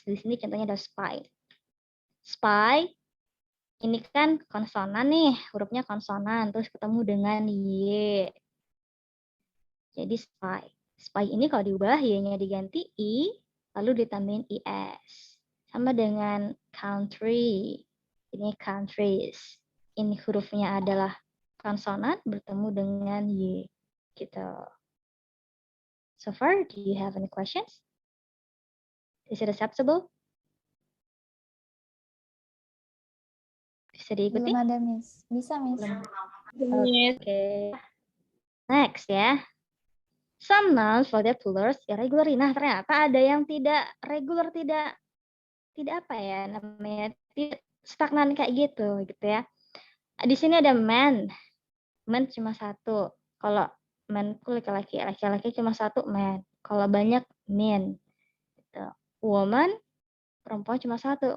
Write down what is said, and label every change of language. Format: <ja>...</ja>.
<id>Di sini contohnya ada spy. Spy ini kan konsonan nih, hurufnya konsonan, terus ketemu dengan y. Jadi spy. Spy ini kalau diubah, y-nya diganti i, lalu ditambahin es. Sama dengan country. Ini countries. Ini hurufnya adalah konsonan bertemu dengan y. Gitu.</id> <en>So far, do you have any questions? Is it acceptable?</en> <id>Bisa diikuti? Belum ada, Miss. Bisa, Miss. Oke. Next ya.</id> <en>Some nouns for their plurals irregular.</en> <id>Nah, ternyata ada yang tidak regular, tidak apa ya namanya, tidak stagnan kayak gitu ya. Di sini ada man. Man cuma satu. Kalau man itu laki-laki cuma satu man. Kalau banyak men. Gitu. Woman perempuan cuma satu.</id>